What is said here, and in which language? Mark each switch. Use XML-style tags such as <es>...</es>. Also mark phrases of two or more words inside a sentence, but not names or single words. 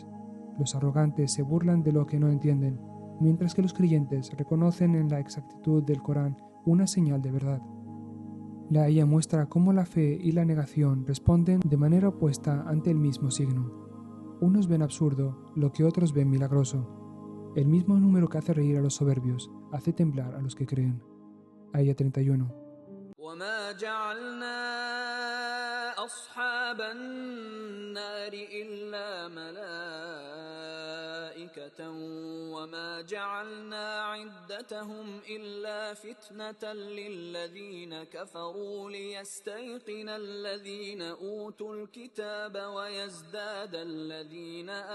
<es>Los arrogantes se burlan de lo que no entienden, mientras que los creyentes reconocen en la exactitud del Corán una señal de verdad. La aya muestra cómo la fe y la negación responden de manera opuesta ante el mismo signo. Unos ven absurdo lo que otros ven milagroso. El mismo número que hace reír a los soberbios hace temblar a los que creen. Aya 31.</es> <ar>وما جعلنا أصحاب النار إلا ملائكة وما جعلنا عدتهم إلا فتنة للذين كفروا ليستيقن الذين أوتوا الكتاب ويزداد الذين</ar>